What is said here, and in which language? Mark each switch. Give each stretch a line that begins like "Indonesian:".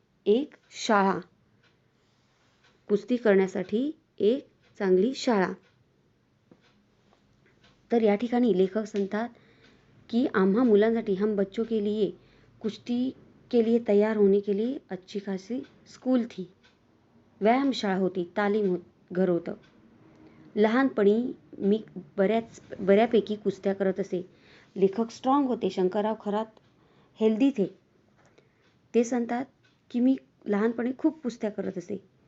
Marathi: एक शाळा, कुस्ती करण्यासाठी एक चांगली शाळा. तर या ठिकाणी लेखक सांगतात कि आम्हा मुलांसाठी
Hindi: हम बच्चों के लिए कुश्ती के लिए तैयार होने के लिए अच्छी खासी स्कूल थी.
Marathi: व्यायामशाळा होती, घर होतं. लहानपणी मी बऱ्यापैकी कुस्त्या करत असे. लेखक स्ट्रॉंग होते. शंकरराव खरात
Hindi: हेल्दी थे.
Marathi: ते सांगतात की मी लहानपणी खूप कुस्त्या करत असे.